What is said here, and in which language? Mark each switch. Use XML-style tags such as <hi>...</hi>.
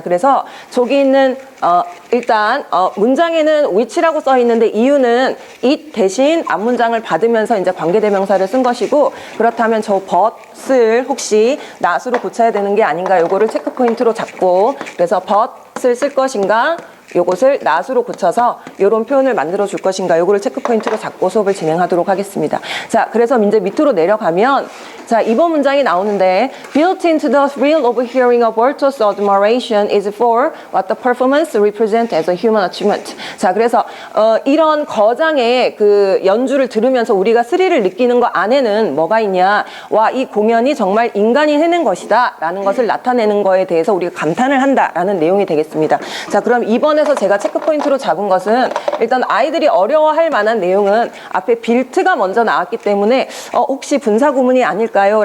<ko>그래서 저기 있는 일단 문장에는 which라고 써 있는데 이유는 it 대신 앞문장을 받으면서 이제 관계대명사를 쓴 것이고, 그렇다면 저 but을 혹시 not으로 고쳐야 되는 게 아닌가, 요거를 체크 포인트로 잡고, 그래서 but을 쓸 것인가, 요것을 not으로 고쳐서 이런 표현을 만들어 줄 것인가, 요거를 체크 포인트로 잡고 수업을 진행하도록 하겠습니다. 자, 그래서 이제 밑으로 내려가면, 자, 이번 문장이 나오는데</ko> <en>built into the thrill of hearing a virtuoso admiration is for what the performance represents as a human achievement.</en> <ko>자, 그래서 이런 거장의 그 연주를 들으면서 우리가 스릴을 느끼는 것 안에는 뭐가 있냐, 와, 이 공연이 정말 인간이 해낸 것이다 라는 것을 나타내는 거에 대해서 우리가 감탄을 한다 라는 내용이 되겠습니다. 자, 그럼 2번에서 제가 체크 포인트로 잡은 것은, 일단 아이들이 어려워할 만한 내용은 앞에 빌트가 먼저 나왔기 때문에 혹시 분사구문이 아닐까요?</ko>